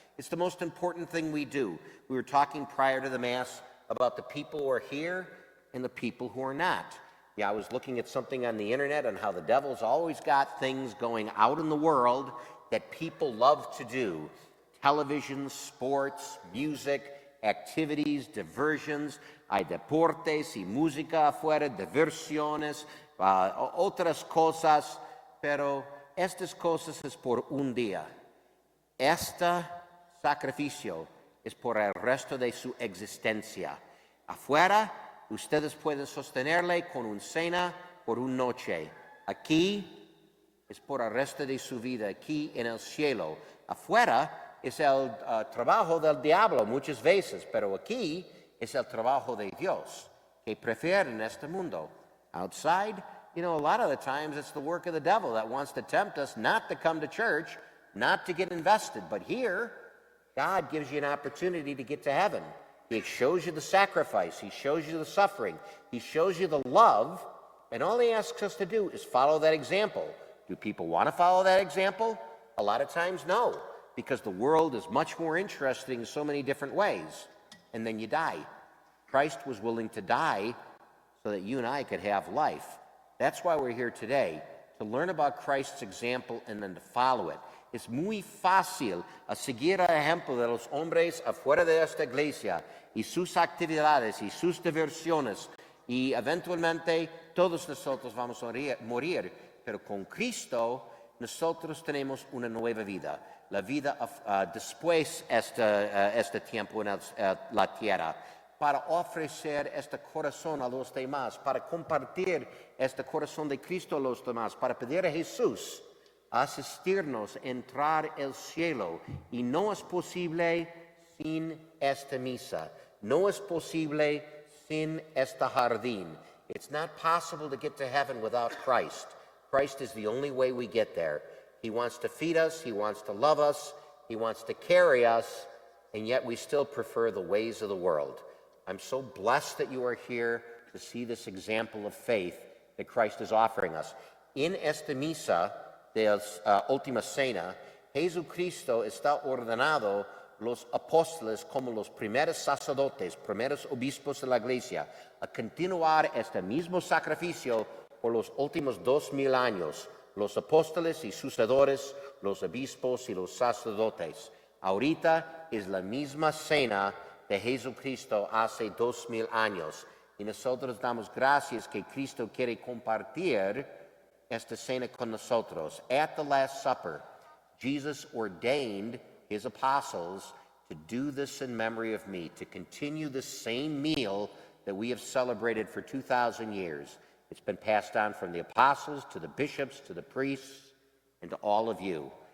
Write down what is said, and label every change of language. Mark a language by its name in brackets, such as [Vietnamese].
[English] It's the most important thing we do. We were talking prior to the Mass about the people who are here and the people who are not. Yeah, I was looking at something on the internet on how the devil's always got things going out in the world that people love to do. Television, sports, music, activities, diversions. [Spanish] Hay deportes y música afuera, diversiones, otras cosas, pero estas cosas es por un día. Este sacrificio es por el resto de su existencia. Afuera, ustedes pueden sostenerle con una cena por una noche. Aquí es por el resto de su vida, aquí en el cielo. Afuera es el trabajo del diablo muchas veces, pero aquí es el trabajo de Dios que prefiere en este mundo. [English] Outside, a lot of the times it's the work of the devil that wants to tempt us not to come to church, not to get invested. But here, God gives you an opportunity to get to heaven. He shows you the sacrifice. He shows you the suffering. He shows you the love. And all he asks us to do is follow that example. Do people want to follow that example? A lot of times, no, because the world is much more interesting in so many different ways. And then you die. Christ was willing to die so that you and I could have life. That's why we're here today, to learn about Christ's example and then to follow it. [Spanish] Es muy fácil seguir el ejemplo de los hombres afuera de esta iglesia y sus actividades y sus diversiones, y eventualmente todos nosotros vamos a morir, pero con Cristo nosotros tenemos una nueva vida, la vida después este tiempo en la tierra, para ofrecer este corazón a los demás, para compartir este corazón de Cristo a los demás, para pedir a Jesús asistirnos a entrar al cielo. Y no es posible sin esta misa, no es posible sin este jardín. [English] It's not possible to get to heaven without Christ. Christ is the only way we get there. He wants to feed us, he wants to love us, he wants to carry us, and yet we still prefer the ways of the world. I'm so blessed that you are here to see this example of faith that Christ is offering us. [Spanish] En esta misa de la última cena, Jesucristo está ordenado los apóstoles como los primeros sacerdotes, primeros obispos de la iglesia, a continuar este mismo sacrificio por los últimos 2000 años, los apóstoles y sucesores, los obispos y los sacerdotes. Ahorita es la misma cena de Jesucristo hace 2000 años, y nosotros damos gracias que Cristo quiere compartir esta cena con nosotros. [English] At the Last Supper, Jesus ordained his apostles to do this in memory of me, to continue the same meal that we have celebrated for 2,000 years. It's been passed on from the apostles to the bishops, to the priests, and to all of you.